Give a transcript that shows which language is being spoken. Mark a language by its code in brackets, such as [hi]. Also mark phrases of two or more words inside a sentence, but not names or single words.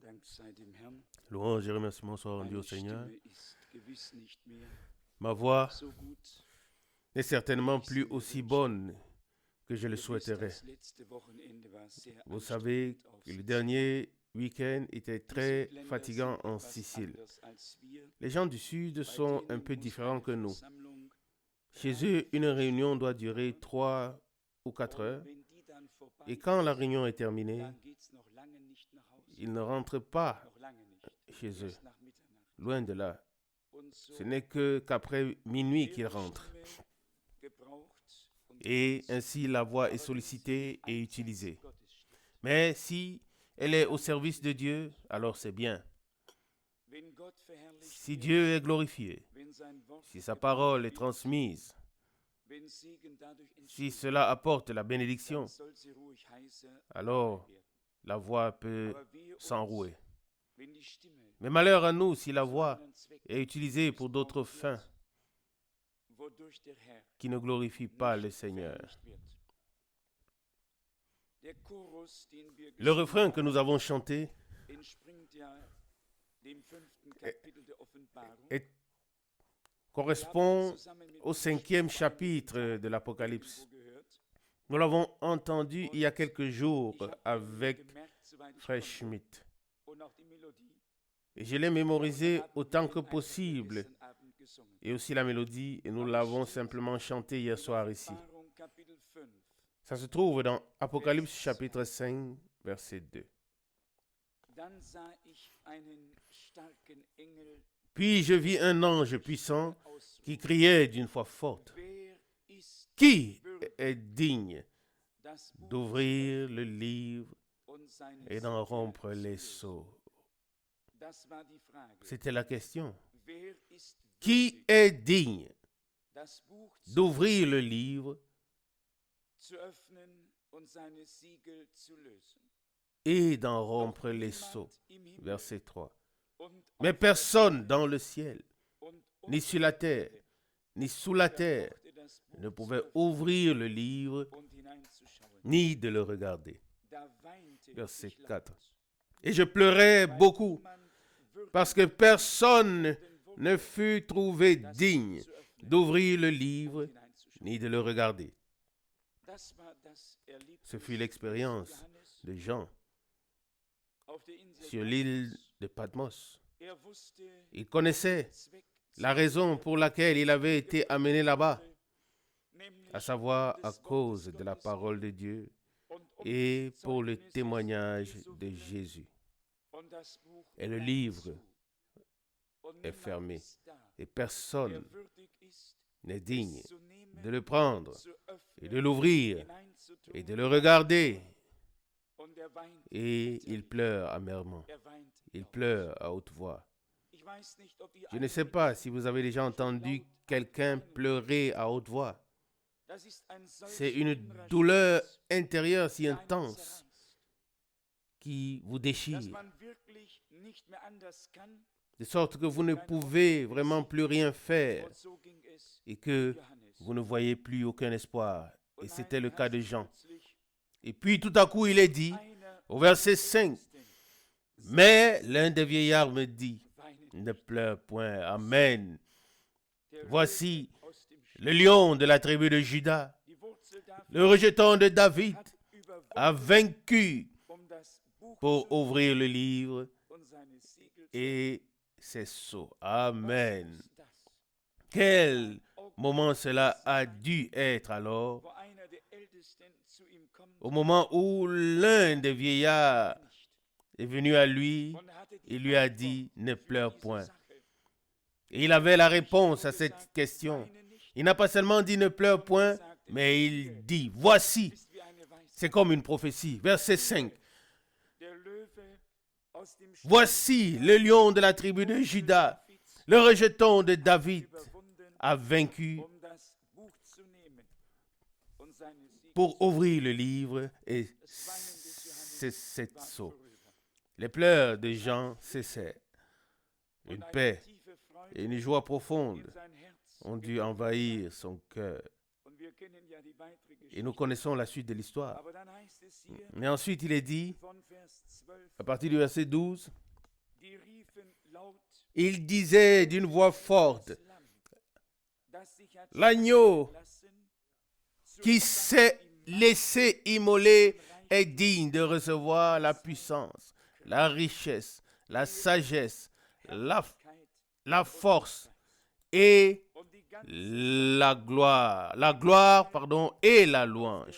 [de] sei dem Herrn. [fr] Louange et remerciements soient rendus au [de] Meine [fr] Seigneur. [de] Stimme ist gewiss nicht mehr [fr] Ma voix [de] so gut. [fr] n'est certainement plus aussi bonne que je le [de] Ihr wisst, [fr] souhaiterais. [de] das letzte Wochenende war sehr [fr] Vous savez [de] anstrengend auf [fr] que le [de] Sizilien. [fr] dernier week-end était [de] Die [fr] très [de] Südländer [fr] fatigant [de] sind [fr] en [de] etwas [fr] Sicile. [de] anders als wir. [fr] Les gens du Sud [de] Bei [fr] sont un [de] denen [fr] peu [de] muss [fr] différents [de] eine [fr] que nous. [de] Versammlung [fr] Chez [de] 3, [fr] eux, une [de] 4 [fr] réunion doit [de] Stunden [fr] durer [de] dauern. [fr] 3 ou 4 [de] Und [fr] heures. [de] wenn die dann vorbei [fr] Et quand la [de] ist, [fr] réunion est terminée, [de] dann geht's noch lange nicht nach Hause. [fr] ils ne rentrent pas [de] Noch lange nicht. [fr] chez eux. [de] Erst nach Mitternacht. [fr] Loin de là. [de] Und so [fr] Ce n'est qu'après minuit [de] wird [fr] qu'ils [de] die [fr] rentrent. [de] Stimme gebraucht und [fr] Et [de] genutzt. [fr] ainsi la voix est [de] Aber wenn sie [fr] sollicitée [de] im [fr] et [de] Einsatz [fr] utilisée. [de] Gottes steht, [fr] Mais si elle est au service de Dieu, alors c'est bien. [de] wenn Gott verherrlicht [fr] Si [de] wird, [fr] Dieu est glorifié, [de] wenn sein Wort [fr] si sa [de] gebracht [fr] parole est [de] wird, [fr] transmise, [de] wenn Segen dadurch [fr] si [de] entsteht, [fr] cela apporte la bénédiction, [de] dann soll sie ruhig heiße [fr] alors [de] werden. [fr] la voix peut [de] Aber wehe uns, [fr] s'enrouer. [de] wenn die Stimme [fr] Mais malheur à nous si la [de] zu [fr] voix [de] anderen Zwecken [fr] est utilisée pour d'autres [de] missbraucht wird, [fr] fins [de] wodurch der Herr [fr] qui ne glorifient pas le [de] nicht [fr] Seigneur. [de] verherrlicht wird. Der Chorus, den wir [fr] Le [de] gesungen [fr] refrain que [de] haben, [fr] nous avons chanté [de] entspringt ja dem 5. Kapitel der Offenbarung. [fr] est- [de] Wir haben [fr] correspond [de] zusammen mit [fr] au [de] Bruder [fr] 5e [de] Schmidt [fr] chapitre de [de] irgendwo [fr] l'Apocalypse. [de] gehört. [fr] Nous l'avons entendu il y a quelques jours [de] Ich habe [fr] avec [de] gemerkt, soweit ich [fr] Frère [de] konnte, [fr] Schmidt. [de] und auch die Melodie. [fr] Et je l'ai [de] Aber [fr] mémorisé [de] dann haben [fr] autant [de] wir [fr] que [de] ihn einfach [fr] possible. [de] gestern Abend gesungen. [fr] Et aussi la mélodie, et nous l'avons simplement chanté hier soir ici. [de] Offenbarung Kapitel 5. [fr] Ça se trouve dans Apocalypse chapitre 5, verset 2. [de] Dann sah ich einen starken Engel [fr] Puis je vis un ange puissant [de] ausrufen. [fr] qui criait d'une voix forte. [de] Wer ist [fr] Qui [de] würdig, [fr] est digne [de] das Buch [fr] d'ouvrir le livre [de] und seine [fr] et d'en [de] Siegel [fr] rompre [de] zu [fr] les [de] lösen? [fr] sceaux? [de] Das war die Frage. [fr] C'était la question. [de] Wer ist [fr] Qui [de] würdig, [fr] est digne [de] das Buch zu [fr] d'ouvrir le livre [de] zu öffnen und seine Siegel zu lösen? [fr] et d'en [de] Doch [fr] rompre les [de] niemand [fr] sceaux? [de] im Himmel [fr] Verset 3. [de] und [fr] Mais [de] auf der [fr] personne [de] Erde [fr] dans le ciel, [de] und [fr] ni [de] unter [fr] sur la [de] der [fr] terre, [de] Erde [fr] ni sous la terre, [de] vermochte das Buch [fr] ne [de] zu [fr] pouvait [de] öffnen [fr] ouvrir le livre [de] und hineinzuschauen. [fr] ni de le regarder. [de] Da weinte [fr] Verset [de] ich laut, [fr] 4. Et je pleurais [de] weil [fr] beaucoup [de] niemand würdig [fr] parce que [de] war, [fr] personne [de] den [fr] ne [de] Wunder, [fr] fut trouvé [de] das Buch [fr] digne [de] zu öffnen [fr] d'ouvrir le [de] und [fr] livre [de] hineinzuschauen. [fr] ni de le regarder. [de] Das war das [fr] Ce fut [de] Erlebnis [fr] l'expérience [de] Johannes [fr] de Jean [de] auf der Insel [fr] sur l'île [de] Patmos. [fr] de Patmos. [de] Er wusste [fr] Il connaissait [de] den Zweck [fr] la raison pour laquelle il avait été amené là-bas, [de] nämlich [fr] à savoir [de] um [fr] à [de] des [fr] cause [de] Wortes [fr] de la [de] Gottes [fr] parole de Dieu [de] und um [fr] et [de] des [fr] pour le [de] Zeugnisses [fr] témoignage [de] Jesu [fr] de [de] willen. [fr] Jésus. [de] Und das Buch [fr] Et le [de] bleibt [fr] livre [de] zu. Und [fr] est [de] niemand [fr] fermé. [de] ist da, [fr] Et [de] der [fr] personne [de] würdig ist, [fr] n'est digne [de] es zu nehmen, [fr] de le prendre [de] zu [fr] et [de] öffnen, [fr] de l'ouvrir [de] hineinzutun. [fr] et de le regarder. [de] Und er weint [fr] Et [de] bitterlich. [fr] il pleure amèrement. [de] Er weint [fr] Il [de] laut. [fr] pleure à haute voix. [de] Ich weiß nicht, ob ihr [fr] Je ne sais [de] einmal [fr] pas si vous avez déjà entendu quelqu'un pleurer à haute voix. [de] Das ist ein solch [fr] C'est une [de] innerer [fr] douleur [de] Schmerz, [fr] intérieure si [de] der einen [fr] intense [de] zerreißt, [fr] qui vous [de] dass [fr] déchire, [de] man wirklich nicht mehr anders kann. [fr] de sorte que vous ne pouvez vraiment plus rien faire [de] Und so ging es [fr] et que [de] Johannes. [fr] vous ne voyez plus aucun espoir. Et [de] Und [fr] c'était le [de] nein, [fr] cas de [de] ganz [fr] Jean. [de] plötzlich [fr] Et puis tout à coup, il est dit, [de] einer [fr] au verset [de] der [fr] 5, [de] Ältesten [fr] mais l'un des vieillards me dit, [de] weinen [fr] ne pleure point, Amen. [de] Der [fr] Voici [de] Löwe aus dem Stamm, [fr] le lion de la tribu de Juda, [de] die Wurzel Davids, [fr] le rejeton de David, [de] hat [fr] a [de] überwunden, [fr] vaincu [de] das Buch [fr] pour [de] zu [fr] ouvrir le livre [de] und seine Siegel zu [fr] et ses sceaux. [de] Was [fr] Amen. [de] muss das? [fr] Quel moment cela a dû être alors, [de] Wo einer der Ältesten zu ihm kommt, [fr] au moment où l'un des vieillards [de] nicht, [fr] est venu à lui [de] und hatte die [fr] et lui a [de] Antwort [fr] dit, ne [de] für [fr] pleure [de] diese [fr] point. [de] Sache. [fr] Et il avait la [de] Nicht [fr] réponse [de] nur [fr] à cette [de] gesagt, [fr] question. [de] weine nicht, [fr] Il n'a pas seulement dit ne pleure point, [de] sondern sagte, [fr] mais [de] siehe, [fr] il dit, voici, [de] ist wie eine Weisheit. [fr] c'est comme une prophétie. Verset 5. [de] Der Löwe aus dem Stamm [fr] Voici le lion de la tribu de Juda, [de] Davids [fr] le rejeton de David, [de] überwunden, [fr] a vaincu [de] das Buch zu nehmen und seine Siegel [fr] pour [de] zu [fr] ouvrir le livre et [de] Das Weinen des Johannes [fr] ses sept [de] war [fr] sceaux. [de] vorüber. [fr] Les pleurs de Jean cessaient. [de] Und [fr] Une [de] eine [fr] paix [de] tiefe Freude [fr] et une joie profonde [de] in sein Herz [fr] ont dû envahir son cœur. [de] Und wir kennen ja die weitere [fr] Et nous [de] Geschichte. [fr] connaissons la suite de l'histoire. [de] Aber dann heißt es hier [fr] Mais ensuite, il est dit, [de] von Vers 12, [fr] à partir du verset 12, il disait d'une voix forte, l'agneau qui s'est laissé immoler est digne de recevoir la puissance, la richesse, la sagesse, la force et la gloire, et la louange.